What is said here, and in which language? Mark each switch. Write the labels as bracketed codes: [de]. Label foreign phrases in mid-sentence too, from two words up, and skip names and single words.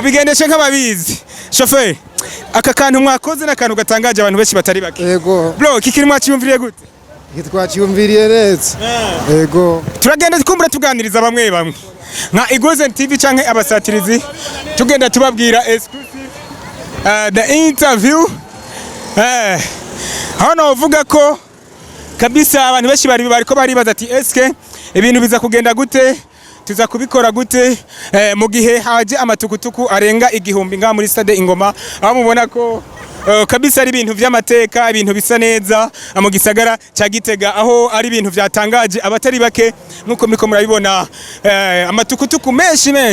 [rn] ubigendeshe nk'ababizi chauffeur aka kantu mwakoze n'akantu gatangaje abantu benshi batari bake yego bro kikiri mwaciyumviriye gute twaciyumviriye neza yego turagenda kumbura tuganiriza bamwe nka Zikoze TV canke abasatirizi tugenda tubabwira [en] exclusive the interview [rn] hano uvuga ko kabisa abantu benshi bariko baribaza ati eske ibintu biza kugenda gute tuza kubikora gute mu gihe haje amatukutuku arenga igihumbi nga muri stade Ingoma aho mubona ko kabisa ari ibintu vy'amateka ibintu bisa neza mu gisagara cya Gitega aho ari ibintu vyatangaje abatari bake nkuko miko murabibona amatukutuku menshi